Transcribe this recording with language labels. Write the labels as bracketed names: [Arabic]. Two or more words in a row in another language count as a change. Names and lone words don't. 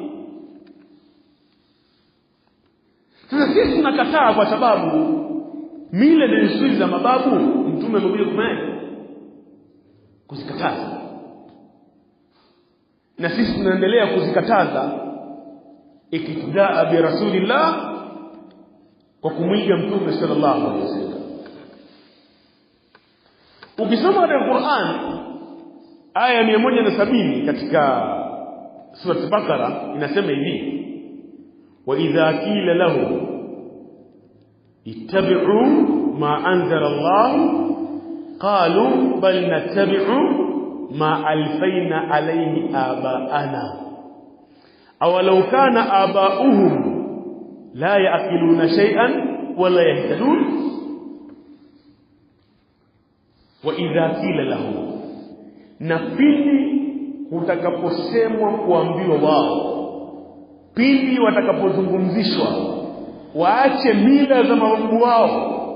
[Swahili] Sasa sisi tunakataa kwa sababu mila na desturi za mababu mtume amekuja kuzikataza, na sisi tunaendelea kuzikataza [Arabic] اقتداء برسول الله, [Swahili] kwa kumwiga mtume [Arabic] صلى الله عليه وسلم. [Swahili] Ukisoma katika Qur'an aya 170 katika sura al-Baqara inasema hivi: [Arabic] وإذا قيل لهم اتبعوا ما أنزل الله قالوا بل نتبع ما ألفينا عليه آباءنا أو لو كان آباؤهم لا يعقلون شيئا ولا يهتدون. وإذا قيل لهم, [Swahili] na pindi utakaposemwa kuambiwa wao, pindi watakapozungumzishwa waache mila za mababu wao